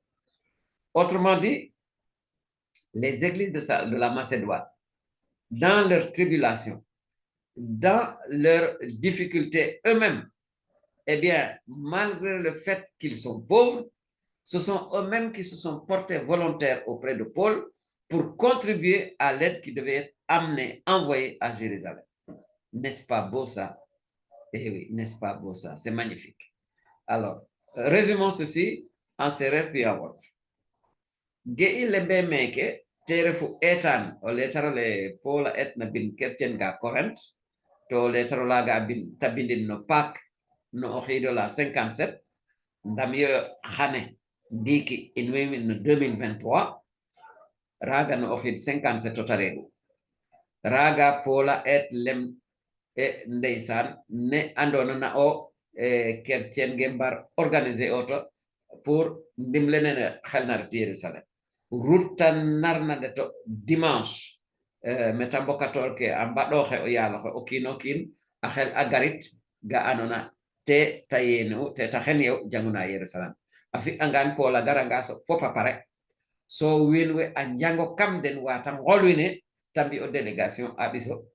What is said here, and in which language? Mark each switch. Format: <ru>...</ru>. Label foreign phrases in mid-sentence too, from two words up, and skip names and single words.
<fr>Autrement dit, les églises de la Macédoine, dans leur tribulation, dans leurs difficultés eux-mêmes, eh bien, malgré le fait qu'ils sont pauvres, ce sont eux-mêmes qui se sont portés volontaires auprès de Paul pour contribuer à l'aide qui devait être amenée, envoyée à Jérusalem. N'est-ce pas beau ça? Eh oui, n'est-ce pas beau ça? C'est magnifique. Alors, résumons ceci en séeréer puis en wolof.</fr> <srr>Ge'i lembe meke te refu etan o letarole Paula etna bin kertien ga Corinth to letarola bin tabindin no Pâques no o xiidola 57 ndam yo xane ndiki in wemin no 2023 raga no o xiid 57 o tareɗu raga Paula et lem e ndeysaan ne andona na o kertien ge mbar organiser oto pour ndimlenene xelnarti Yerusalem ruttan narnade to dimanche meta mbokator ke a mbaɗoxe o yaaloxe o kiin o kiin a xel a garit ga andona te ta yenu te ta xen yew janguna Yerusalem a fi'angaan Paul a garanga so fop a pare so wiin we a njango kam den wata ngolwine ta mbi o délégation a ɓiso</srr>